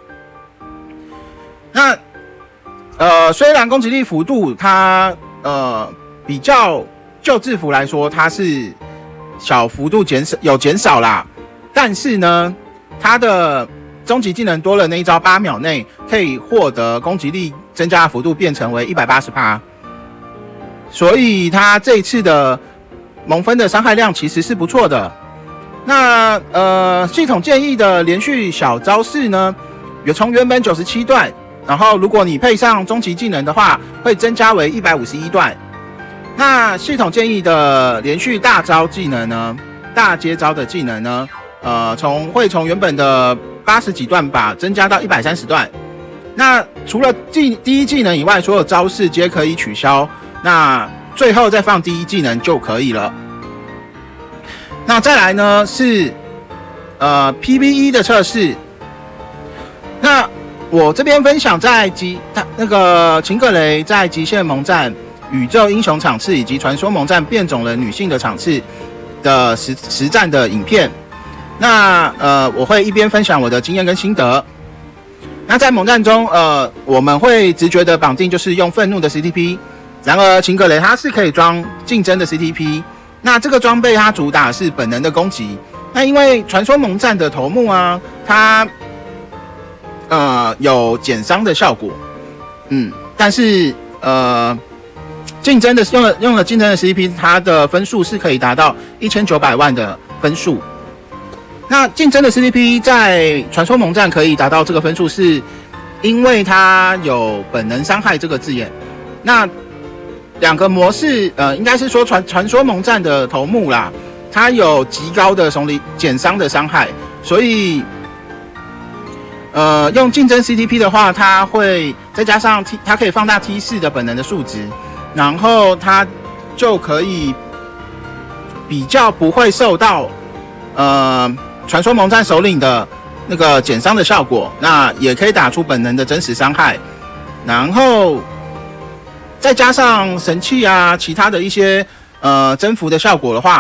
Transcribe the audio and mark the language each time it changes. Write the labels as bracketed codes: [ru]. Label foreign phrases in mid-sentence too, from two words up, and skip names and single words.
[zh] 那雖然攻擊力幅度它比較舊制服來說，它是小幅度減少啦，但是呢，它的終極技能多了那一招8秒內可以獲得攻擊力增加的幅度變成為 180%， 所以它這一次的盟分的傷害量其實是不錯的。那系統建議的連續小招式呢，從原本97段。然後，如果你配上終極技能的話，會增加為151段。那系統建議的連續大招技能呢，大接招的技能呢，會從原本的80幾段把增加到130段。那除了第一技能以外，所有招式皆可以取消那最後再放第一技能就可以了。那再來呢是 PVE 的測試。那我這邊分享在那個秦葛雷在極限盟戰、宇宙英雄場次以及傳說盟戰變種人女性的場次的實戰的影片。那我會一邊分享我的經驗跟心得。那在盟戰中，我們會直覺的綁定就是用憤怒的 CTP。然而秦葛雷它是可以裝競爭的 CTP。那這個裝備它主打是本能的攻擊。那因為傳說盟戰的頭目啊，它有減傷的效果，但是競爭的用了競爭的 CTP， 它的分數是可以達到1900萬的分數。那競爭的 CTP 在傳說盟戰可以達到這個分數，是因為它有本能傷害這個字眼。那兩個模式，應該是說傳說盟戰的頭目啦。它有極高的減傷的傷害，所以用競爭 CTP 的話，它會再加上它可以放大 T4的本能的數值，然後它就可以比較不會受到傳說盟戰首領的那個減傷的效果，那也可以打出本能的真實傷害，然後再加上神器啊，其他的一些征服的效果的話。